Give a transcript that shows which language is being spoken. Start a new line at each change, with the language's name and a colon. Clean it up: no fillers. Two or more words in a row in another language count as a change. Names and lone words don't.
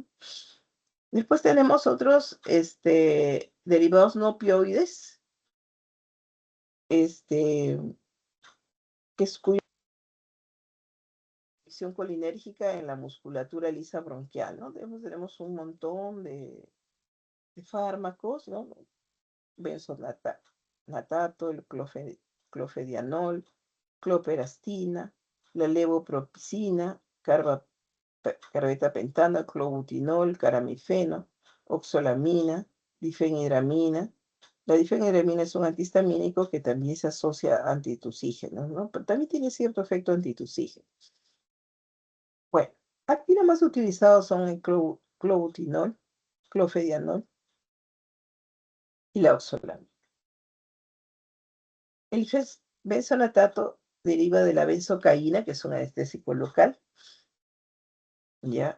Spanish: Después tenemos otros derivados no opioides, que es cuya acción colinérgica en la musculatura lisa bronquial, ¿no? Tenemos un montón de fármacos, ¿no? Benzonatato, el clofedianol, cloperastina, la levopropicina, carbetapentano, clobutinol, caramifeno, oxolamina, difenhidramina. La difenhidramina es un antihistamínico que también se asocia a antitusígenos, ¿no? Pero también tiene cierto efecto antitusígeno. Bueno, aquí los más utilizados son el clobutinol, clofedianol y la oxolamina. El benzonatato deriva de la benzocaína, que es un anestésico local, ¿ya?